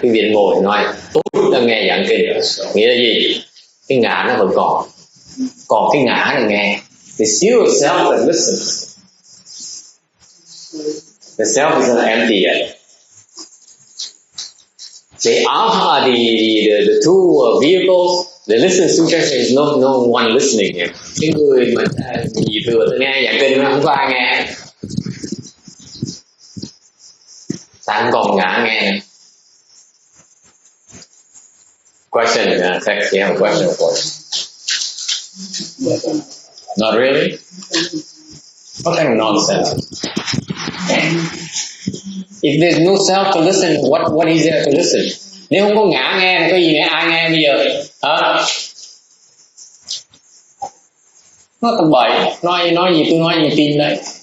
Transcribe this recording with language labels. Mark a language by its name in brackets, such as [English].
[Vietnamese] Quý vị ngồi nói, tôi đang nghe giảng kinh. Nghĩa là gì? Cái ngã nó vẫn còn. Còn cái ngã là nghe. [English] The still self that listens. The self is not empty yet. The two vehicles, the listen sutra is no one listening here. [Vietnamese] Cái người mà gì vừa nghe giảng kinh nó không có ai nghe. Ta không còn ngã nghe. [English] Question, text, you have a question for us? Not really? What kind of nonsense? If there's no self to listen, what is there to listen? [Vietnamese] Nếu không có ngã nghe thì có gì nghe, ai nghe bây giờ? Hả? Nó tầm bậy, nói gì tôi nói gì tin đấy.